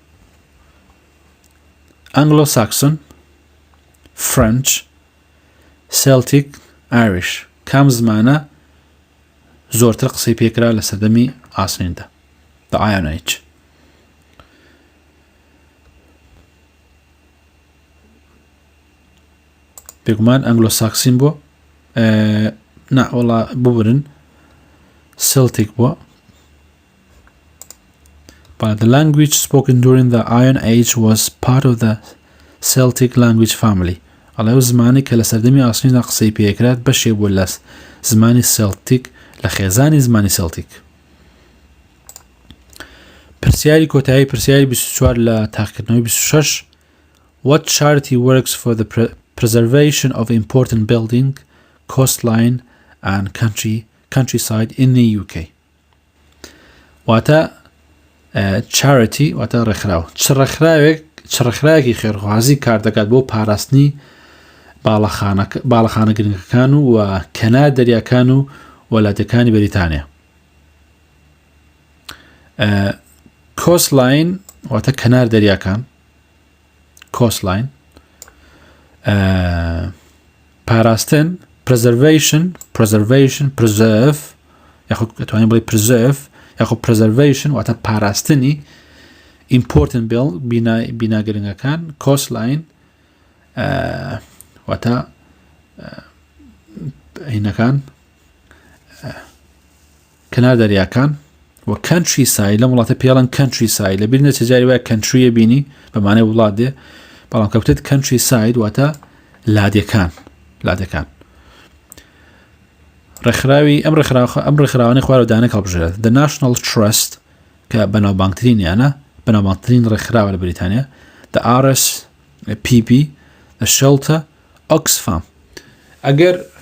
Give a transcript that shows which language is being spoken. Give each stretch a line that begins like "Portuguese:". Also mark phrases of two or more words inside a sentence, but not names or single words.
Central Kurdish: ئەنگلۆ ساکسۆن فرنچ سێلتیک ئایریش کام زمانە زۆرتر قسەی پێکرا لە سەردەمی ئاسنیندا
English: the Iron Age
Central Kurdish: بێگومان ئەنگلۆ ساکسین بووە نا وەڵا ببرن سێلتیک بووە
English: But the language spoken during the Iron Age was part of the Celtic language family.
Central Kurdish: ئەڵێ زمانی کە لە سەردەمی ئاسنیندا قسەی پێکرات بەشێ بوو لە زمانی سێلتیک لە خێزانی زمانی سێلتیک. پرسیاری کۆتایی پرسیاری 24 لە تاقیکردنەوەی 26
English: What charity works for the preservation of important building, coastline and countryside in the UK?
Central Kurdish: واتە charity واتە ڕێکخراو چ ڕێکخراوێکی خێرخوازی کار دەکات بۆ پاراستنی باڵەخانە گرنگەکان و کەنار دەریاکان و وڵاتەکانی بەریتانیا coastline واتە کەنار دەریاکان coastline پاراستن
English: preservation preserve
Central Kurdish: یاخود دەتوانین بڵێ preserve یاخود preservation واتە پاراستنی important بینا گرنگەکان coastline واتە هینەکان کەنار دەریاکان و countryside لەم وڵاتە پێڵەن countryside لە بیر نەچەجاری وایە countryە بینی بەمانەی وڵات دێ بەڵام کەوتێت countryside واتە لادەکان ڕێکخراوی ئەم ڕێکخراوانەی خوارەوەدانە هەڵبژێرێت The National Trust کە بەناوبانگترینیانە بەناوبانگترین ڕێکخراوە لە بریتانیا The RSPB The Shelter Oxfam ئەگەر